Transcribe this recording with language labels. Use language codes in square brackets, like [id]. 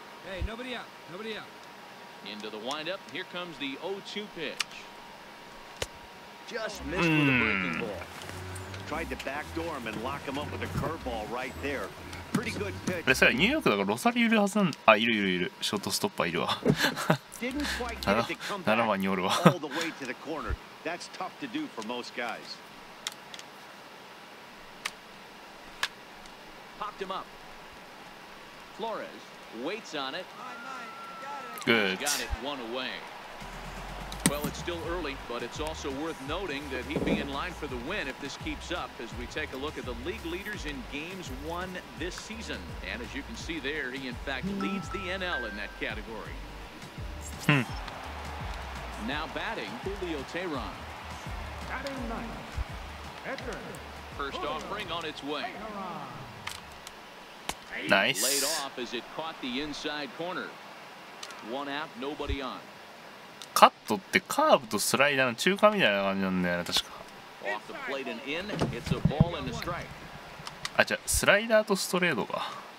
[en] Hey, nobody out. Nobody out. Into the windup. Here comes the 0-2 pitch. Just missed with a breaking ball. Tried to backdoor him and lock him up with a curveball right there. Pretty good pitch. [ja] あれさ、ニューヨークだからロサリいるはずなんだ。あ、いる。ショートストッパーいるわ。 [en] Didn't quite get it to come [ja] 7 [en] back [ja] 番におるわ。 [en] all the way to the corner. That's tough to do for most guys. Popped him up. Flores waits on it. Good. Got it 1 away. Well, it's still early, but it's also worth noting that he'd be in line for the win if this keeps up as we take a look at the league leaders in games won this season. And as you can see there, he in fact leads the NL in that category. Now batting, Julio Teheran. First offering on its way. Nice. Laid off as it caught the inside corner. 1 out, nobody on. [ja] カットってカーブとスライダーの中間みたいな感じなんだよね、確か。 [en] Off the plate and in. It's a ball and a strike. [ja] あ、じゃあスライダーとストレートか。